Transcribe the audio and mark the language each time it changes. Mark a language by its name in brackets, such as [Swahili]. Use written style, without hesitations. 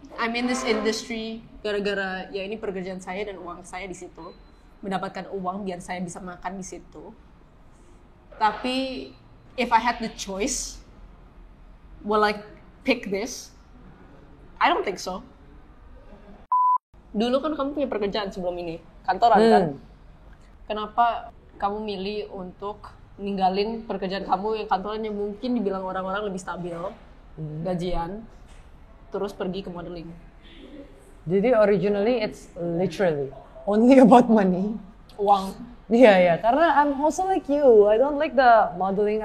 [English] I'm in this industry [Indonesian] gara-gara ya ini pekerjaan saya dan uang saya di situ. Mendapatkan uang biar saya bisa makan di situ. Tapi [English] if I had the choice, will I pick this? I don't think so. [Indonesian] Dulu kan kamu punya pekerjaan sebelum ini, kantoran kan? Kenapa kamu milih untuk ninggalin pekerjaan kamu yang kantorannya mungkin dibilang orang-orang lebih stabil, gajian, terus pergi ke modeling? Jadi [English] originally it's literally only about money. [Indonesian] Uang. Iya, karena [English] I'm also like you. I don't like the modeling.